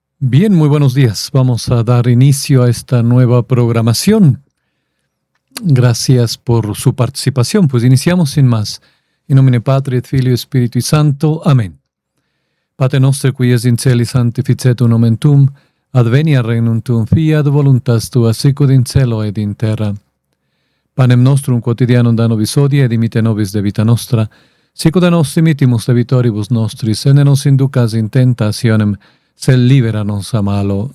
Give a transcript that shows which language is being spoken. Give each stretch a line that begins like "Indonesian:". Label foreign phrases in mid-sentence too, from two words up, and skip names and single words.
Spanish: Bien, muy buenos días. Vamos a dar inicio a esta nueva programación. Gracias por su participación. Pues iniciamos sin más.
Latin: In nomine Patri et Filii et Spiritui Sancto. Amén. Pater noster, qui es in celi, sanctificetur nomen tuum, adveniat regnum tuum, fiat voluntas tua, sicut in cielo et in terra. Panem nostrum quotidianum da nobis hodie, et dimite nobis debita nostra, sicut a nos dimittimus debitoribus nostris, et ne nos inducas in tentationem, sed libera nos a malo.